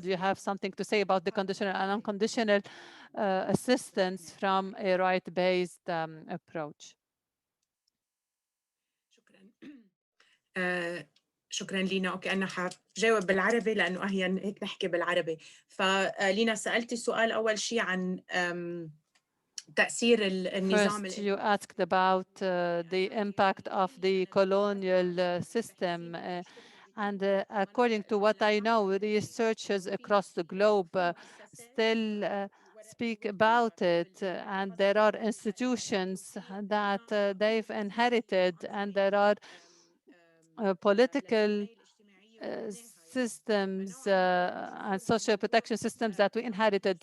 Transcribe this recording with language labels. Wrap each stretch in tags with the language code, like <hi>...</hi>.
<en>Do you have something to say about the conditional and unconditional assistance from a right-based approach?</en> <ar>شكرا لينا. اوكي، انا حجاوب بالعربي لانه اهين هيك نحكي بالعربي. فلينا سالتي سؤال اول شيء عن تأثير النظام.</ar> <en>First, you asked about the impact of the colonial system. And according to what I know, researchers across the globe still speak about it. And there are institutions that they've inherited, and there are political systems and social protection systems that we inherited.</en>